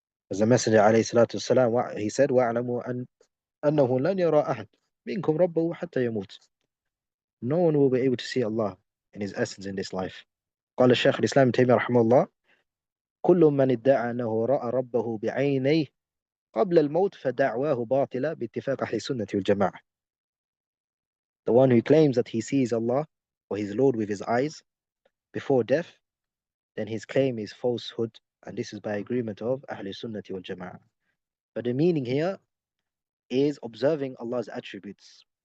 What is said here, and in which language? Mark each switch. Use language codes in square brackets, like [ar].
[en] As the Messenger ﷺ, he said, [ar] وَاعْلَمُوا أَنَّهُ لَنْ يَرَى أَحَدٌ مِنْكُمْ رَبَّهُ حَتَّى يَمُوتَ. [en] No one will be able to see Allah in his essence in this life. [ar] قال الشيخ الإسلام ابن تيمية رحمه الله: كل من ادعى أنه رأى ربه بعينيه قبل الموت فدعواه باطلة باتفاق أهل السنة والجماعة. [en] The one who claims that he sees Allah or his Lord with his eyes before death, then his claim is falsehood, and this is by agreement of Ahl Sunnati wal Jama'ah. But the meaning here is observing Allah's attributes.